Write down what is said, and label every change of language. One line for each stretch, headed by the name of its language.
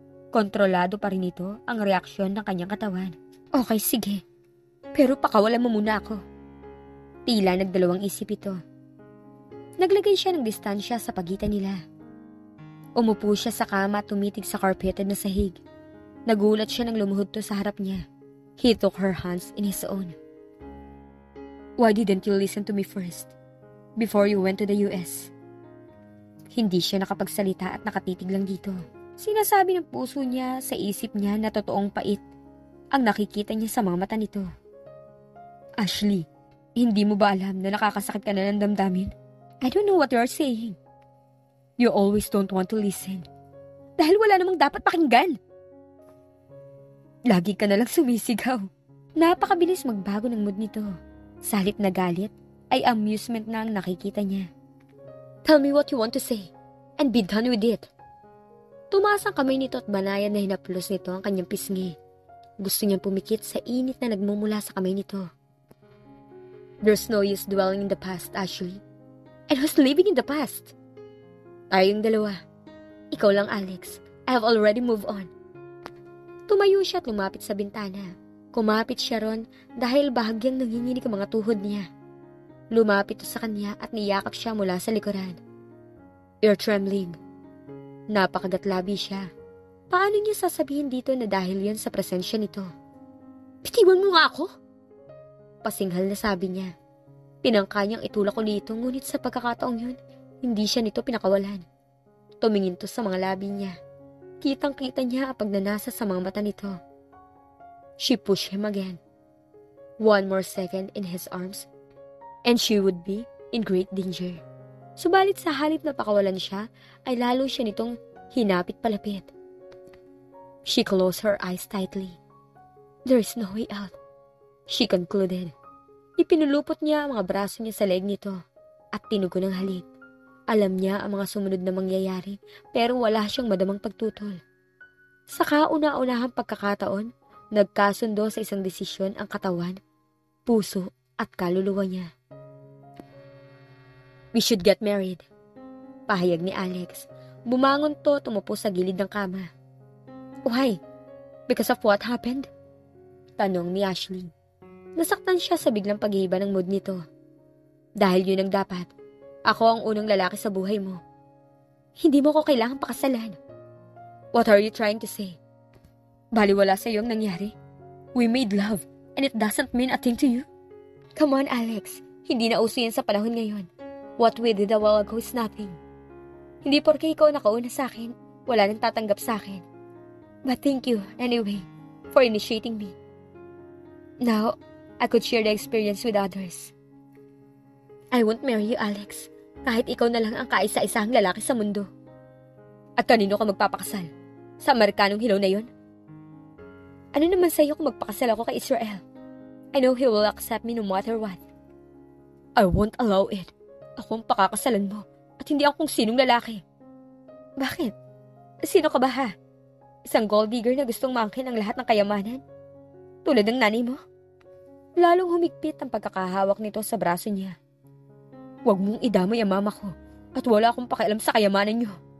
Filipino: Kontrolado pa rin ito ang reaksyon ng kanyang katawan. Okay, sige. Pero pakawalan mo muna ako. Tila nagdalawang isip ito. Naglagay siya ng distansya sa pagitan nila. Umupo siya sa kama at tumitig sa carpeted na sahig. Nagulat siya nang lumuhod to sa harap niya.
English: He took her hands in his own. Why didn't you listen to me first? Before you went to the US?
Filipino: Hindi siya nakapagsalita at nakatitig lang dito. Sinasabi ng puso niya sa isip niya na totoong pait ang nakikita niya sa mga mata nito. Ashley, hindi mo ba alam na nakakasakit ka na ng damdamin?
English: I don't know what you are saying. You always don't want to listen.
Filipino: Dahil wala namang dapat pakinggan. Lagi ka na lang sumisigaw. Napakabilis magbago ng mood nito. Salit na galit ay amusement na ang nakikita niya.
English: Tell me what you want to say and be done with it.
Filipino: Tumaas ang kamay nito at banayan na hinaplos nito ang kanyang pisngi. Gusto niyang pumikit sa init na nagmumula sa kamay nito.
English: There's no use dwelling in the past, Ashley. And who's living in the past?
Filipino: Tayong dalawa. Ikaw lang,
English: Alex. I have already moved on.
Filipino: Tumayo siya at lumapit sa bintana. Kumapit siya ron dahil bahagyang nanginginig ang mga tuhod niya. Lumapit sa kanya at niyakap siya mula sa likuran.
English: You're trembling.
Filipino: Napakagatlabi siya. Paano niya sasabihin dito na dahil yan sa presensya nito? Bitiwan mo nga ako? Pasinghal na sabi niya. Pinangka niyang itulak ulit ito ngunit sa pagkakataong yun, hindi siya nito pinakawalan. Tumingin to sa mga labi niya. Kitang-kita niya ang pagnanasa sa mga mata nito.
English: She pushed him again. One more second in his arms, and she would be in great danger.
Filipino: Subalit sa halip na pakawalan siya, ay lalo siya nitong hinapit palapit.
English: She closed her eyes tightly. There is no way out, she concluded.
Filipino: Ipinulupot niya ang mga braso niya sa leeg nito at tinugo ng halik. Alam niya ang mga sumunod na mangyayari pero wala siyang madamang pagtutol. Sa kauna-unahang pagkakataon, nagkasundo sa isang desisyon ang katawan, puso at kaluluwa niya.
English: We should get married.
Filipino: Pahayag ni Alex. Bumangon to, tumupo sa gilid ng kama.
English: Why? Because of what happened?
Filipino: Tanong ni Ashley. Nasaktan siya sa biglang pag-iiba ng mood nito. Dahil yun ang dapat. Ako ang unang lalaki sa buhay mo. Hindi mo ko kailangang pakasalan.
English: What are you trying to say?
Filipino: Baliwala sa iyo ang nangyari.
English: We made love and it doesn't mean a thing to you. Come on, Alex.
Filipino: Hindi na uso yan sa panahon ngayon.
English: What we did a while ago is nothing.
Filipino: Hindi porke ikaw nakauna sa akin, wala nang tatanggap sa akin.
English: But thank you, anyway, for initiating me. Now, I could share the experience with others. I won't marry you, Alex.
Filipino: Kahit ikaw na lang ang kaisa-isahang lalaki sa mundo. At kanino ka magpapakasal? Sa Amerikanong hilaw na yon? Ano naman sa'yo kung magpakasal ako kay Israel?
English: I know he will accept me no matter what. I won't allow it.
Filipino: Ako ang pakakasalan mo at hindi ako kung sinong lalaki. Bakit? Sino ka ba ha? Isang gold digger na gustong maangkin ang lahat ng kayamanan? Tulad ng nanay mo? Lalong humigpit ang pagkakahawak nito sa braso niya. Huwag mong idamay ang mama ko at wala akong pakialam sa kayamanan niyo.